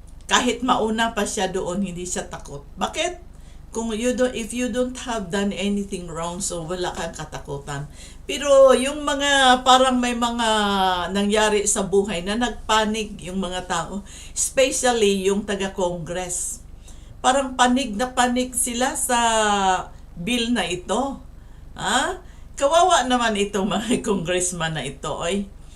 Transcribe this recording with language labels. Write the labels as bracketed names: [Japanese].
[Filipino] Kahit mauna pa siya doon, hindi siya takot. Bakit? [English] If you don't have done anything wrong, so [Filipino] wala kang katakutan. Pero yung mga parang may mga nangyari sa buhay na nagpanik yung mga tao, especially yung taga-Congress. Parang panig na panig sila sa bill na ito. Kawawa naman itong mga congressman na ito, oy.